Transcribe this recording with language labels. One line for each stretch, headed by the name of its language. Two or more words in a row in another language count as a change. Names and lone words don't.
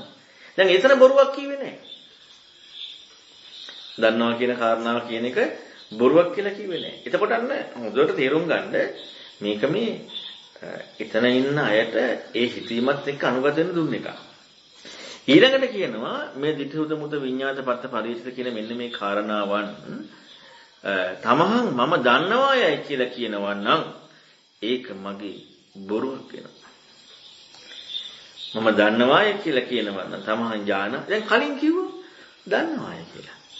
Sinhala: දැන් එතන බොරුවක් කිව්වේ නැහැ. දන්නවා කියන කාරණාව කියන එක බොරුවක් කියලා කිව්වේ නැහැ. එතකොට අන්න හොඳට තේරුම් ගන්න මේක මේ එතන ඉන්න අයට ඒ හිතීමත් එක්ක අනුගත වෙන්න දුන්න එක. ඊළඟට කියනවා මේ
Pali: ditthුත මුත විඤ්ඤාත පත්ත පරිචිත
Sinhala: කියන මෙන්න මේ කාරණාවන් තමහන් මම දන්නවායයි කියලා කියනවා නම් ඒක මගේ බොරුවක් වෙනවා. මම දන්නවාය කියලා කියනවා නම් තමහන් ඥාන දැන් කලින් කිව්වා දන්නවාය කියලා.